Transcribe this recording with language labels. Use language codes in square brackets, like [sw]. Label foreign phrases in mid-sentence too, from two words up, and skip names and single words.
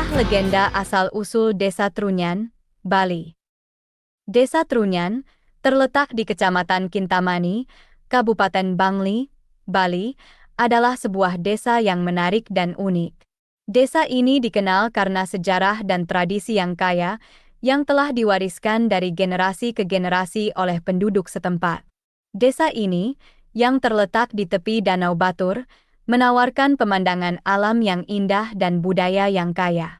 [id] legenda asal-usul Desa Trunyan, Bali. Desa Trunyan, terletak di Kecamatan Kintamani, Kabupaten Bangli, Bali, adalah sebuah desa yang menarik dan unik. Desa ini dikenal karena sejarah dan tradisi yang kaya, yang telah diwariskan dari generasi ke generasi oleh penduduk setempat. Desa ini, yang terletak di tepi Danau Batur, menawarkan pemandangan alam yang indah dan budaya yang kaya.